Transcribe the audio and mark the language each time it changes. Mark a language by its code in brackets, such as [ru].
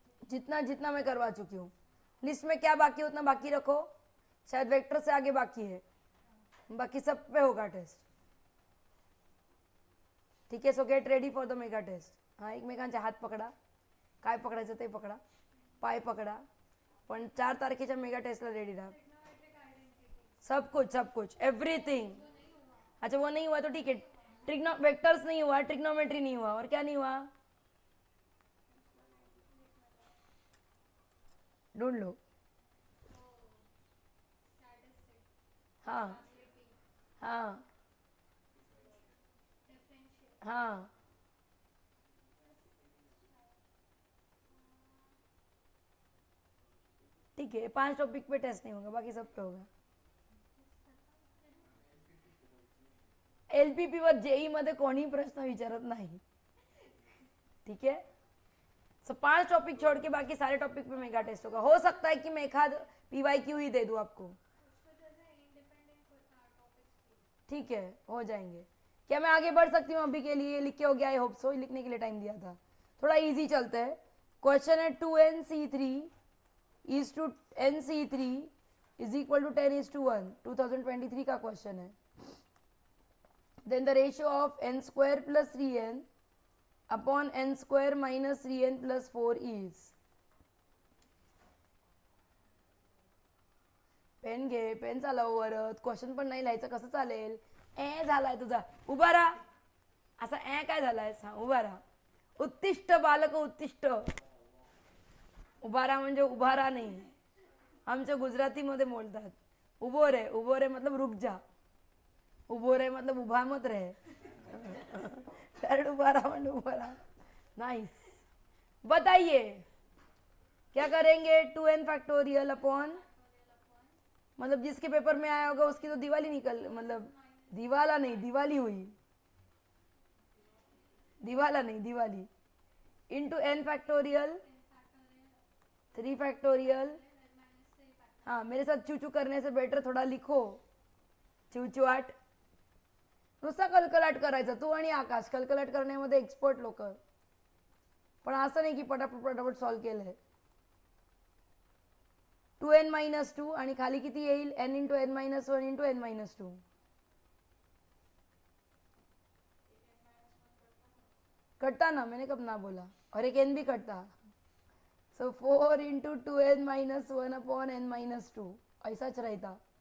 [hi] जितना जितना मैं करवा चुकी हूँ, लिस्ट में क्या बाकी है उतना बाकी रखो, शायद वेक्टर से आगे बाकी है, बाकी सब पे होगा टेस्ट। [en] ठीक है, so get ready for the mega test. [mr] हां, एकमेकांचे हात पकडा, काय पकडायचं ते पकडा, पाय पकडा, पण 4 तारखेच्या मेगा टेस्टला रेडी रहा। [hi] सब कुछ एवरीथिंग। अच्छा वो नहीं हुआ तो ठीक है, ट्रिग्नो वेक्टर्स नहीं हुआ, ट्रिग्नोमेट्री नहीं हुआ, और क्या नहीं हुआ ढूंढ लो। हाँ हाँ हाँ, ठीक है, 5 टॉपिक पे टेस्ट नहीं होगा, बाकी सब पे होगा। [mr] एलपीपी वर जेई मध्ये कोणी प्रश्न विचारत नाही, [hi] ठीक है। सो 5 टॉपिक छोड़ के बाकी सारे टॉपिक पे मेगा टेस्ट होगा। हो सकता है कि मैं एक आध पीवाईक्यू ही दे दूं आपको, ठीक है, हो जाएंगे। क्या मैं आगे बढ़ सकती हूँ अभी के लिए? लिख के हो गया, [en] I hope so, [hi] लिखने के लिए टाइम दिया था। थोड़ा इजी चलते हैं। क्वेश्चन है 2nc3 [en] is to nc3 is equal to 10:1, [hi] 2023 का क्वेश्चन है। [en] Then the ratio of n square plus 3n upon n square minus 3n plus 4 is। [mr] Pen घे, पेन चालव वरत, क्वेश्चन पण नाही लिहायचं, कसं चालेल? ए झालाय तुझा, उभा राहा। असा ए काय झालाय? उभा राहा। [sa] उत्तिष्ठ बालक उत्तिष्ठ। [mr] उभा राहा म्हणजे उभा राहा नाही, आमच्या गुजरातीमध्ये बोलतात। [gu] उभो रे [hi] मतलब रुक जा, उभो रे मतलब उभा मत रहे। उभा रहा मतलब उभा रहा। नाइस, बताइए क्या करेंगे? 2n फैक्टोरियल अपॉन, मतलब जिसके पेपर में आया होगा उसकी तो दिवाली निकल, मतलब दिवाला नहीं दिवाली हुई, दिवाला नहीं Diwali, into n factorial 3 factorial. हाँ, मेरे साथ चूचू करने से बेटर थोड़ा लिखो, चूचूआट। [mr] नुसता कलकलाट करायचा, तू आणि आकाश कलकलाट करण्यामध्ये एक्सपर्ट लोक, पण असं नाही की पटापट पटापट सॉल्व केलंय। 2n-2 आणि खाली किती येईल? [en] n into n minus 1 into n minus 2। [hi] कटता ना, मैंने कब ना बोला, और एक n भी कटता। सो 4 into 2n-1 upon n minus 2, ऐसाच रहता।